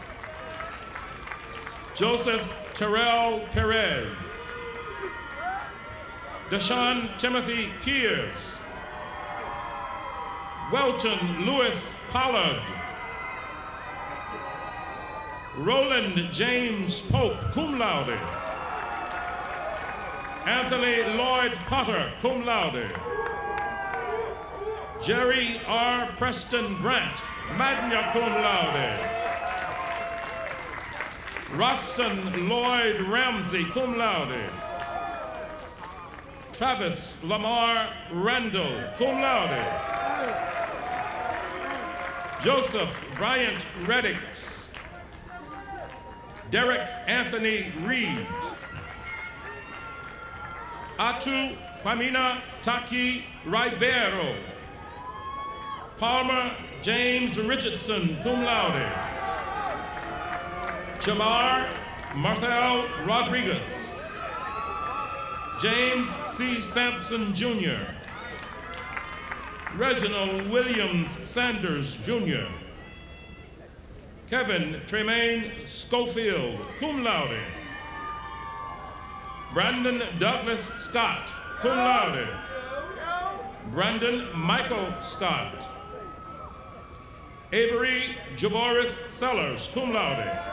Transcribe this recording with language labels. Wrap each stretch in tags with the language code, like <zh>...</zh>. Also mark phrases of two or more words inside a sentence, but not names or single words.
<en>Joseph Terrell Perez. Deshaun Timothy Pierce. Welton Lewis Pollard. Roland James Pope,</en> <la>cum laude.</la> <en>Anthony Lloyd Potter,</en> <la>cum laude.</la> <en>Jerry R. Preston Brandt,</en> <la>magna cum laude.</la> <en>Ruston Lloyd Ramsey,</en> <la>cum laude.</la> <en>Travis Lamar Randall,</en> <la>cum laude.</la> <en>Joseph Bryant Reddicks. Derek Anthony Reed. Atu Kwamina Taki Ribeiro. Palmer James Richardson,</en> <la>cum laude.</la> <en>Jamar Marcel Rodriguez. James C. Sampson, Jr. Reginald Williams Sanders, Jr. Kevin Tremaine Schofield,</en> <la>cum laude.</la> <en>Brandon Douglas Scott,</en> <la>cum laude.</la> <en>Brandon Michael Scott. Avery Javoris Sellers,</en> <la>cum laude.</la>